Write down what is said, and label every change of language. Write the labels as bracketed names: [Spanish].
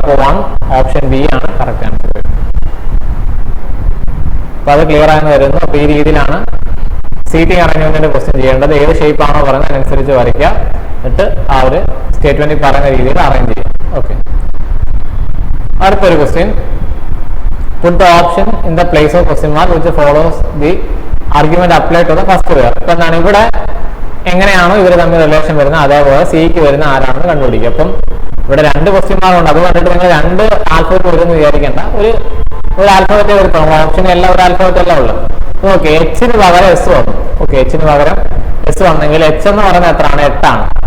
[Malayalam] അപ്പോൾ 1 option B ആണ് correct answer. അപ്പൊ അത് ക്ലിയർ ആയെന്ന് വരുന്നു. അപ്പൊ ഈ രീതിയിലാണ് സീറ്റിംഗ് അറേഞ്ച്മെന്റിന്റെ ക്വസ്റ്റ്യൻ ചെയ്യേണ്ടത്. ഏത് ഷേപ്പ് ആണോ പറയുന്നത് അതിനനുസരിച്ച് വരയ്ക്കുക, എന്നിട്ട് ആ ഒരു സ്റ്റേറ്റ്മെന്റിൽ പറയുന്ന രീതിയിൽ അറേഞ്ച് ചെയ്യുക. ഓക്കെ, അടുത്തൊരു question. [English] Put the option in the place of question mark which follows the argument applied to the first pair. [Malayalam] അപ്പൊ എന്താണ്? ഇവിടെ എങ്ങനെയാണോ ഇവർ തമ്മിൽ റിലേഷൻ വരുന്നത് അതേപോലെ സിക്ക് വരുന്ന ആരാണെന്ന് കണ്ടുപിടിക്കുക. അപ്പം ഇവിടെ 2 ക്വസ്റ്റ്യൻ മാർക്ക് ഉണ്ട്. അത് കണ്ടിട്ട് നിങ്ങൾ 2 ആൽഫബറ്റ് വരുമെന്ന് വിചാരിക്കേണ്ട. ഒരു ആൽഫബറ്റ് വരുത്തണം. ഓപ്ഷൻ എല്ലാം ഒരു ആൽഫബറ്റ് എല്ലാം ഉള്ളത്. ഓക്കെ, എച്ചിന് പകരം എസ് വന്നു. ഓക്കെ, എച്ചിന് പകരം എസ് വന്നെങ്കിൽ എച്ച് എന്ന് പറയുന്നത് എത്രയാണ്? 8 ആണ്.